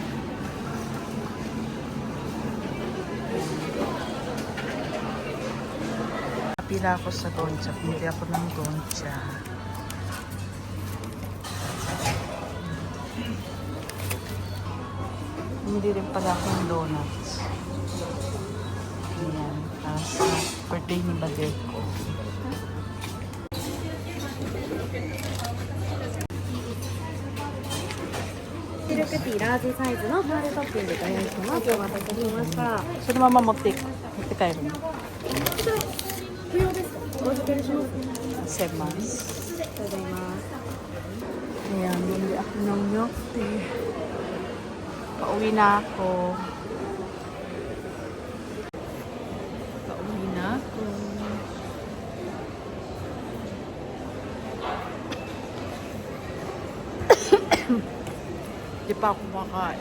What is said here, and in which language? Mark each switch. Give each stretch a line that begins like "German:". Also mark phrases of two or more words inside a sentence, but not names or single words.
Filipino: Napila ako sa doncha. Pumili ako ng doncha. Pumili rin pala ako ng donuts. Ayan. Sa birthday ni Madeir ko.
Japanese: ミルクティーラージサイズのファールトッピングというものをお待たせしました。そのまま持って帰るの。不要ですか？お預けします。 Semas. ありがとうございます。
Filipino: Ayan, bumili ako ng milk tea. Pauwi na ako. Di pa ako makain.